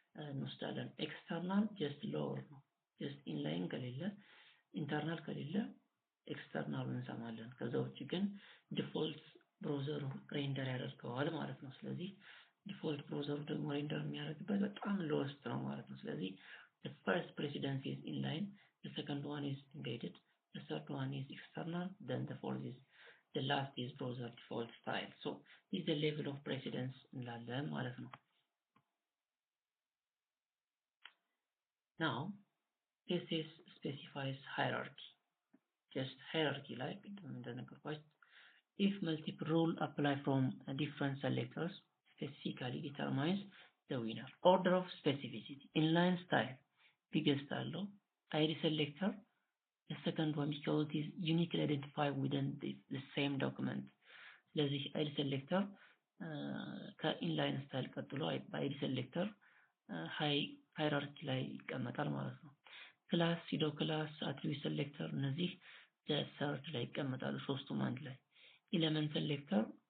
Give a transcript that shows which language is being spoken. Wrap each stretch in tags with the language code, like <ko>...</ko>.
<am>እንወስዳለን። ኤክስተርናል ጀስት ሎወር ነው። ጀስት ኢንላይን ከሌለ ኢንተርናል ከሌለ ኤክስተርናል እንሰማለን። ከዛ ውጭ ግን ዲፎልት ብራውዘሩ ሬንደር ያደርገዋል ማለት ነው። ስለዚህ ዲፎልት ብራውዘሩ ደግሞ ሬንደር የሚያደርግበት በጣም ሎወስት ነው ማለት ነው። ስለዚህ</am> <en>the first precedence is inline, the second one is embedded, the third one is external, then the fourth is the last is browser default style. So this is the level of precedence</en> <am>እንላለን ማለት ነው።</am> <en>Now CSS specifies hierarchy. Just hierarchy like</en> <am>እንደነገርኳችሁ</am> <en>if multiple rules apply from different selectors specifically determines the winner. Order of specificity inline style biggest</en> <am>አለው</am> <en>id selector the second one because it is uniquely identified within the same document.</en> <am>ስለዚህ id selector ከኢንላይን ስታይል ቀጥሎ id selector ሃይራርኪ ላይ ይቀመጣል ማለት ነው። ክላስ ሲዶ ክላስ አትሪቢዩት ሴሌክተር እነዚህ ሰርድ ላይ ይቀመጣሉ ሶስቱም አንድ ላይ። ኤሌመንት ሴሌክተር</am>